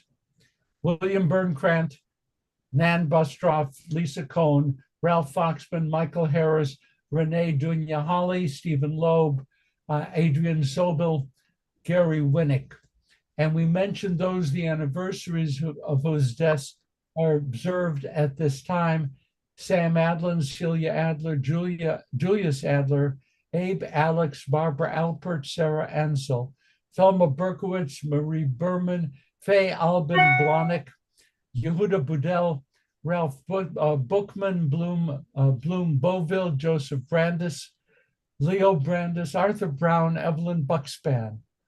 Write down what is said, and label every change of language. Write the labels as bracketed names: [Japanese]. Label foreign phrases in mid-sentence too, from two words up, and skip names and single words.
[English] William Bernkrant, Nan Bustroff, Lisa Cohn, Ralph Foxman, Michael Harris, Renee Dunya-Holly, Stephen Loeb, Adrian Sobel, Gary Winnick. And we mentioned the anniversaries of whose deaths are observed at this time: Sam Adlin, Celia Adler, Julius Adler, Abe Alex, Barbara Alpert, Sarah Ansel, Thelma Berkowitz, Marie Berman, Faye Albin Blonick, Yehuda Budel, Ralph Bookman, Bloom Boville, Joseph Brandis, Leo Brandis, Arthur Brown, Evelyn Buckspan,